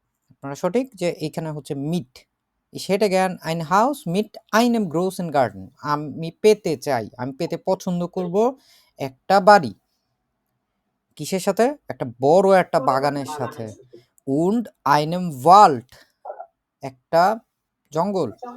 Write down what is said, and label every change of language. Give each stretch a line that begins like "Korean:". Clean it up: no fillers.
Bangla: আপনারা সঠিক যে এইখানে হচ্ছে mit.
German: Ich hätte gern ein Haus mit einem großen Garten.
Bangla: আমি পেতে চাই, আমি পেতে পছন্দ করব একটা বাড়ি কিসের সাথে? একটা বড় একটা বাগানের সাথে।
German: und einem Wald,
Bangla: একটা জঙ্গল।